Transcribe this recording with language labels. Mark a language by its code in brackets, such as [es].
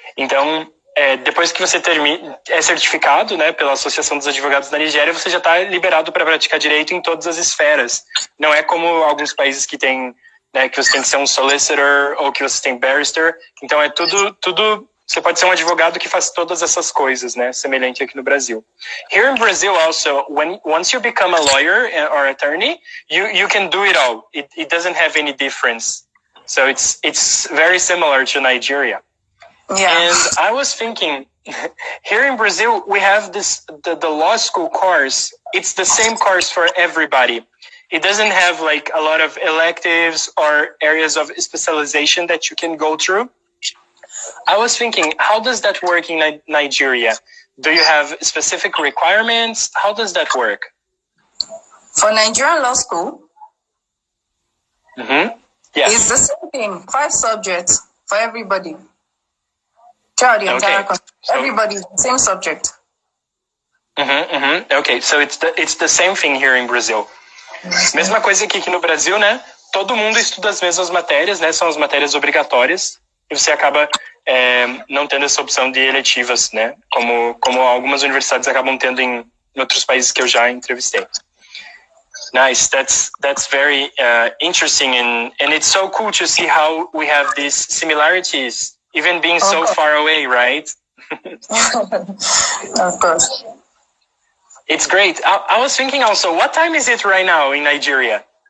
[pt] Então, depois que você é certificado, né, pela Associação dos Advogados da Nigéria, você já está liberado para praticar direito em todas as esferas. Não é como alguns países que tem, né, que você tem que ser um solicitor ou que você tem barrister. Então, é tudo. Você pode ser um advogado que faz todas essas coisas, né, semelhante aqui no Brasil. [en] Here in Brazil, also, once you become a lawyer or attorney, you can do it all. It doesn't have any difference. So it's very similar to Nigeria. Yeah. And I was thinking, here in Brazil, we have the law school course. It's the same course for everybody. It doesn't have like a lot of electives or areas of specialization that you can go through. I was thinking, how does that work in Nigeria? Do you have specific requirements? How does that work? For Nigerian law school, Yeah. it's the same thing. 5 subjects for everybody. Throughout the entire country. Everybody, same subject. Ok, so it's the same thing here in Brazil. [pt] Mesma coisa que aqui no Brasil, né? Todo mundo estuda as mesmas matérias, né? São as matérias obrigatórias. E você acaba não tendo essa opção de eletivas, né? Como algumas universidades acabam tendo em outros países que eu já entrevistei. [en] Nice. That's very interesting, and it's so cool to see how we have these similarities, even being so far away, right? Of course. It's great. I was thinking also, what time is it right now in Nigeria?